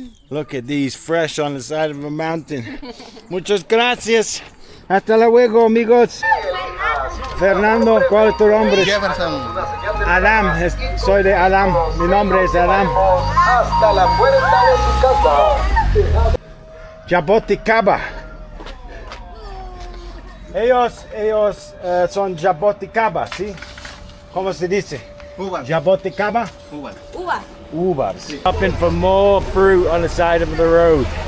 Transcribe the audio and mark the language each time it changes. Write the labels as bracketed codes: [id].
[en] Look at these, fresh on the side of a mountain. [es] Muchas gracias. Hasta luego, amigos. Fernando, ¿cuál es tu nombre? Jefferson. Adam, soy de Adam. Mi nombre es Adam. Hasta la puerta de su casa. Jaboticaba. Ellos son jaboticaba, ¿sí? ¿Cómo se dice? Uvas. Jaboticaba? Uvas. Uvas. [en] Stopping for more fruit on the side of the road.